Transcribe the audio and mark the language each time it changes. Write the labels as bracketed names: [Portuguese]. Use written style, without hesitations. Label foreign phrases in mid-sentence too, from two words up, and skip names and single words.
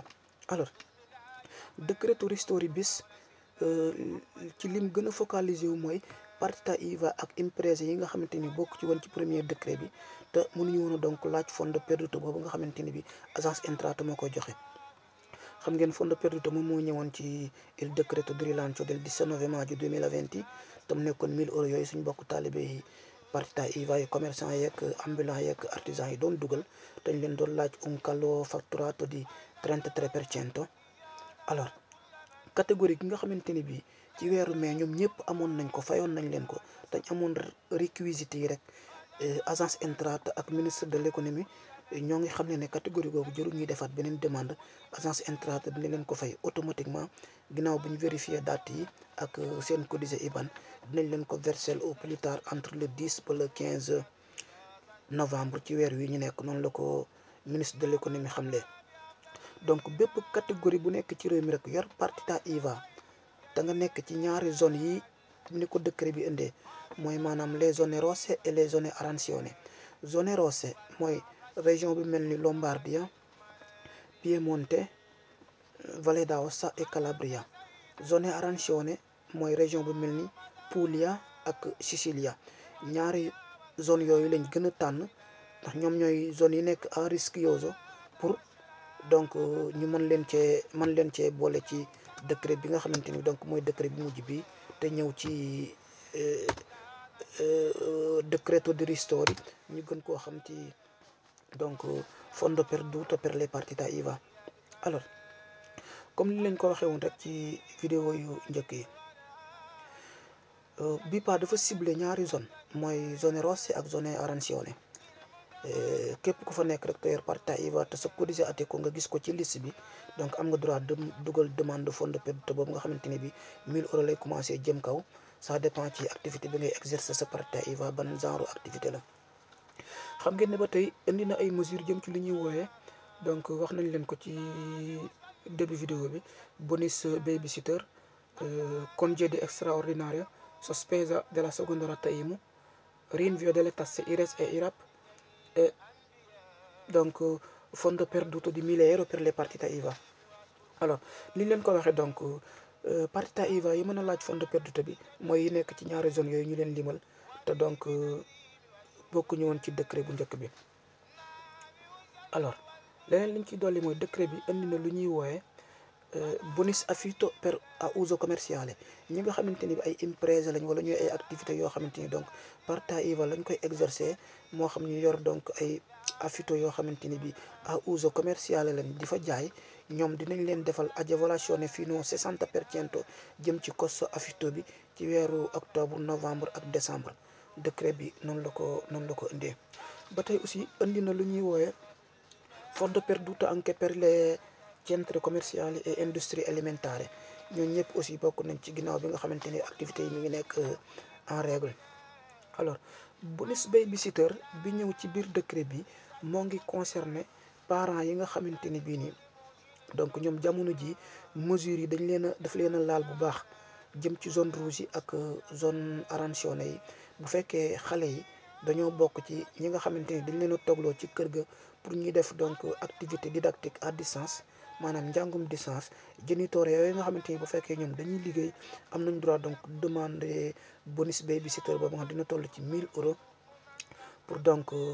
[Wolof] Alors [Italian] décreto ristori bis [Wolof] ci lim gën a focaliser wu mooy [Italian] partita IVA [Wolof] ak imprese yi nga xamante ni bokk ci woon ci [French] premier décret [Wolof] bi te mënuñu woon a donc laaj [French] fonds de perduto [Wolof] boobu nga xamante ni bi agence Entrata moo koy joxe. xam ngeen [Italian] fondo perduto [Wolof] moom moo ñëwoon ci [Italian] il decreto di rilancio del 19 maggio 2020 [Wolof] tam nekkoon 1000 euros yooyu suñ bokk taalibe yi [Italian] partita IVA [Wolof] yi commerçant yeeg ambulant yeeg artisan yi doon dugal te ñu leen doon laaj [Italian] un calo fatturato di 33%. [Wolof] alors catégorie gi nga xamante ni bii ci weeru mai ñoom ñëpp amoon nañ ko, fayoon nañ leen ko dañ amoon réquisites yi rek agence Entrata ak [French] ministre de l'économie [Wolof] ñoo ngi xam ne catégorie boobu jëru ñuy defaat beneen demande agence Entrata dina leen ko fay automatiquement ginnaaw bu ñu vérifier date yi ak seen [Italian] codice IBAN [Wolof] dinañ leen ko verser [French] au plus tard entre le 10 [Wolof] ba le 15 novembre ci weer wi ñu nekk. noonu la ko [French] ministre de l'économie [Wolof] xamle. donc bépp catégorie bu nekk ci réew mi rek yor [Italian] partita IVA [Wolof] da nga nekk ci ñaari zone yi ni ko décret bi indee mooy maanaam [French] les zones rosse et les zones arancione. [Italian] zone rosse [Wolof] mooy région bi mel ni Lombardia, Piemonte, Valle d'Aosta et Calabria. [Italian] zone arancione [Wolof] mooy région bu mel ni Puglia ak Sicilia. ñaari zone yooyu lañ gën a tànn ndax ñoom ñooy zone yi nekk à rischioso pour donc ñu mën leen cee boole ci décret bi nga xamante ni donc mooy décret bi mujj bi te ñëw ci [Italian] decreto di ristori [Wolof] ñu gën koo xam ci donc [Italian] fondo perduto per le partita IVA. [Wolof] alors comme ni leen ko waxee woon rek ci vidéo yu njëkk yi bi pa dafa ciblé ñaari zone mooy [Italian] zone rosse [Wolof] ak [Italian] zone arancione. [Wolof] képp ku fa nekk rek te yor [Italian] partita IVA [Wolof] te sa [Italian] codice Ateco [Wolof] nga gis ko ci liste bi donc am nga droit dugal [French] demande de fonds de perduto [Wolof] boobu nga xamante ni bi 1000 euros lay commencé jëm kaw. [French] ça dépend [Wolof] ci activité bi ngay exercer sa [Italian] partita IVA [Wolof] ban [French] genre activité [Wolof] la. xam ngeen ne ba tey indi na ay mesures jëm ci li ñuy wooyee donc wax nañ leen ko ci [French] début vidéo [Wolof] bi [Italian] bonus babysitter, congedo straordinario, sospesa della seconda rata IMU, rinvio delle tasse IRES e IRAP [French] et donc [Italian] fondo perduto di 1000 euros per le partita IVA. [Wolof] alors li leen ko waxee donc [Italian] partita IVA [Wolof] yi mën a laaj [Italian] fondo perduto [Wolof] bi mooy yi nekk ci ñaari zone yooyu ñu leen limal te donc bokkuñu woon ci décret bu njëkk bi. alors leneen liñ ci dolli mooy décret bi indi na lu ñuy wooye [Italian] bonus affitto per a uso commerciale. [Wolof] ñi nga xamante ni bi ay imprese lañ wala ñuy ay activités yoo xamante ni donc [Italian] partita IVA [Wolof] lañ koy exercer moo xam ñu yor donc ay affitto yoo xamante ni bi [Italian] a uso commerciale [Wolof] lañ di fa jaay ñoom dinañ leen defal [Italian] agevolazione fino 60% [Wolof] jëm ci [Italian] costo affitto [Wolof] bi ci weeru [French] octobre, novembre [Wolof] ak décembre. décret bi noonu la ko indee. ba tey aussi indi na lu ñuy wooye [Italian] fondo perduto anche per le centri commerciali e industrie alimentari [Wolof] ñooñu ñëpp aussi bokk nañ ci ginnaaw bi nga xamante ni activités yi mi ngi nekk [French] en règle. [Wolof] Alors [Italian] bonus babysitter [Wolof] bi ñëw ci biir décret bi moo ngi concerné parents yi nga xamante ni bii nii donc ñoom jamono ji mesures yi dañ leen a daf leen a laal bu baax jëm ci [French] zone rouge [Wolof] yi ak [French] zone aranchéenne [Wolof] yi. bu fekkee xale yi dañoo bokk ci ñi nga xamante ni dañ leen a toogloo ci kër ga pour ñuy def donc [French] activité didactique à distance [Wolof] maanaam njàngum distance géniteurs yooyu nga xamante ni bu fekkee ñoom dañuy liggéey am nañ droit [French] donc demander [Italian] bonus babysitter [Wolof] boobu nga dina toll ci 1000 € [French] pour donc